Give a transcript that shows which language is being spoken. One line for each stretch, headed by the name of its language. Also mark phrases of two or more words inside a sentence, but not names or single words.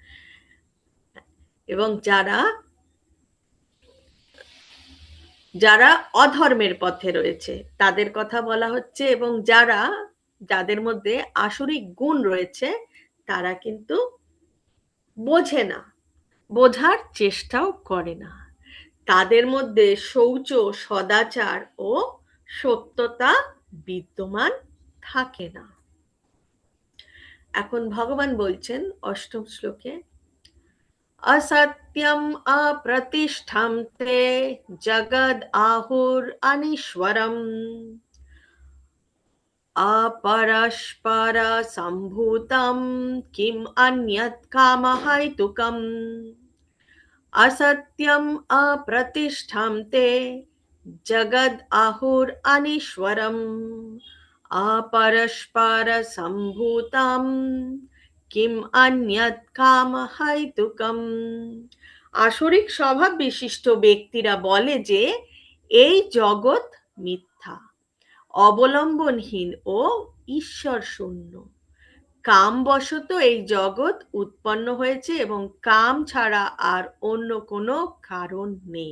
Bangla: এবং যারা যারা অধর্মের পথে রয়েছে তাদের কথা বলা হচ্ছে, এবং যাদের মধ্যে আসুরিক গুণ রয়েছে তারা কিন্তু বোঝে না, বোঝার চেষ্টাও করে না। তাদের মধ্যে শৌচ, সদাচার ও সত্যতা বিদ্যমান থাকে না। এখন ভগবান বলছেন অষ্টম শ্লোকে,
Sanskrit: असत्यम् अप्रतिष्ठं ते जगद् आहुरनीश्वरम् अपरस्परसम्भूतं किम् अन्यत् कामहैतुकम्। असत्यम् अप्रतिष्ठं ते जगद् आहुरनीश्वरम् अपरस्परसम्भूतं কিম অন্যৎ কামহৈতুকম।
Bangla: আসরিক স্বভাব বিশিষ্ট ব্যক্তিরা বলে যে এই জগৎ মিথ্যা, অবলম্বনহীন ও ঈশ্বর শূন্য। কামবশত এই জগৎ উৎপন্ন হয়েছে এবং কাম ছাড়া আর অন্য কোনো কারণ নেই।